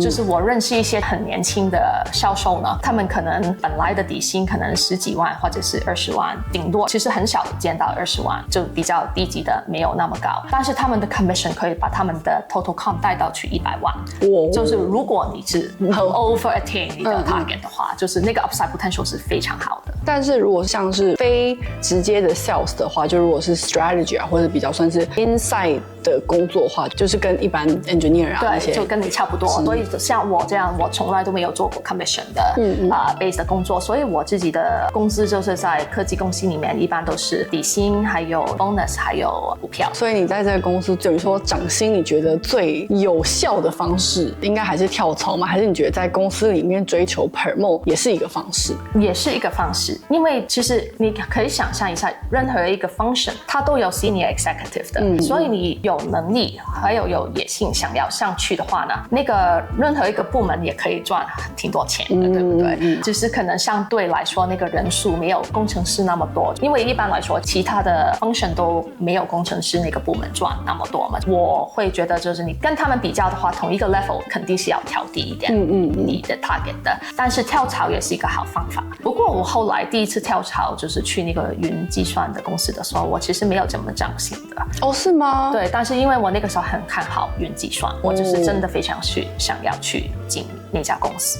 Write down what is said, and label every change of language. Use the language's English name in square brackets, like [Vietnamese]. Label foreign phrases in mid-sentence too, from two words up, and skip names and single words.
[Chinese] 就是我認識一些很年輕的銷售呢，他們可能本來的底薪可能10幾萬或者是20萬，頂多其實很少見到20萬，就比較低級的沒有那麼高，但是他們的 commission 可以把他們的 [English] total comp [Chinese] 帶到去100萬。就是如果你是很 [English] over attain [Chinese] 你的 target 的話，就是那個 [English] upside potential [Chinese] 是非常好的。但是如果像是非直接的 sales 的話，就如果是 strategy 啊，或者比較算是 inside 的工作的话，就是跟一般 engineer 啊那些，对，就跟你差不多。所以像我這樣，我從來都沒有做過 commission 的base 的工作，所以我自己的工資就是在科技公司裡面，一般都是底薪，還有 bonus， 還有股票。所以你在這個公司，就你說漲薪，你覺得最有效的方式，應該還是跳槽嗎？還是你覺得在公司裡面追求 promote 也是一個方式？也是一個方式，因為其實你可以想象一下，任何一個 function 它都有 [English] senior executive [Chinese] 的，所以你有能力還有野心想要上去的話呢，那個任何一個部門也可以賺挺多錢的，對不對？只是可能相對來說那個人數沒有工程師那麼多，因為一般來說其他的 function 都沒有工程師那個部門賺那麼多嘛。我會覺得就是你跟他們比較的話，同一個 level 肯定是要調低一點你的 target 的，但是跳槽也是一個好方法。不過我後來第一次跳槽就是去那個雲計算的公司的時候，我其實沒有這麼漲薪的。哦，是嗎？對，但是因為我那個時候很看好雲計算，我就是真的非常想要去進那家公司。